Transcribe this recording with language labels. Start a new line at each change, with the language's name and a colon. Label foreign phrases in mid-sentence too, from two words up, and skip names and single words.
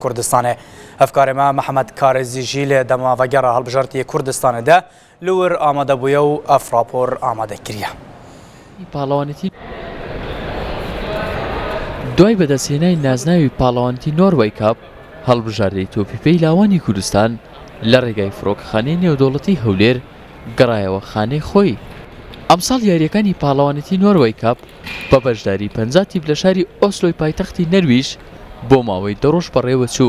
Kurdish: کوردستانê hevkarê me Mihemed Karêzî jî lê dema vegera hilbijartiyê Kurdistanê de li wir amadebûye û ev rapor amade kiriye.
Central Kurdish: دوای بەدەستهێنانی نازناوی پاڵەوانیتی نۆروەی کاپ هەڵبژاردەی تۆپیپەی لاوانی کوردستان لە ڕێگای فڕۆکەخانەی نێودەوڵەتی هەولێر گەڕایەوە خانەی خۆی. ئەمساڵ یاریەکانی پاڵەوانیتی نۆروەی کاپ بە بەشداری 50 تیپ لە شاری ئۆسلۆی پایتەختی نەرویج بۆ ماوەی دەڕۆژ بەڕێوە چوو.